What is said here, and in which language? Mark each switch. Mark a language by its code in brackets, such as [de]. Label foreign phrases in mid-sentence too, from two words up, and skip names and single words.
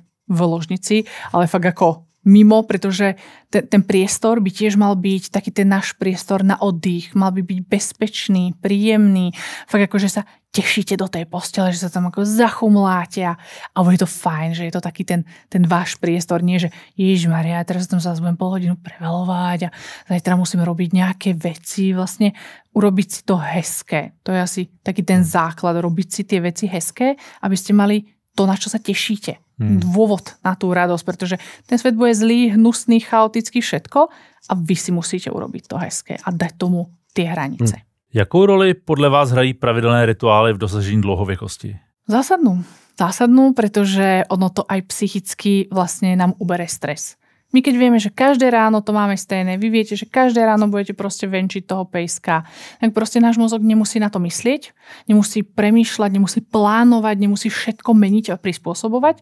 [sk] v ložnici, ale fakt ako mimo, pretože ten priestor by tiež mal byť taký ten náš priestor na oddych, mal by byť bezpečný, príjemný, fakt ako, že sa tešíte do tej postele, že sa tam ako zachumláte a bude to fajn, že je to taký ten váš priestor, nie že Ježišmaria, teraz tam sa budem pol hodinu prevalovať a zajtra musím robiť nejaké veci, vlastne urobiť si to hezké. To je asi taký ten základ, robiť si tie veci hezké, aby ste mali to, na čo sa tešíte. Dôvod na tú radosť, pretože ten svet bude zlý, hnusný, chaotický, všetko a vy si musíte urobiť to hezké a dať tomu tie hranice. [cs] Jakou roli podle vás hrají pravidelné rituály v dosažení dlhověkosti? [sk] Zásadnú, pretože ono to aj psychicky vlastne nám ubere stres. My keď vieme, že každé ráno to máme stejné, vy viete, že každé ráno budete proste venčiť toho pejska, tak proste náš mozog nemusí na to myslieť, nemusí premýšľať, nemusí plánovať, nemusí všetko meniť a prispôsobovať.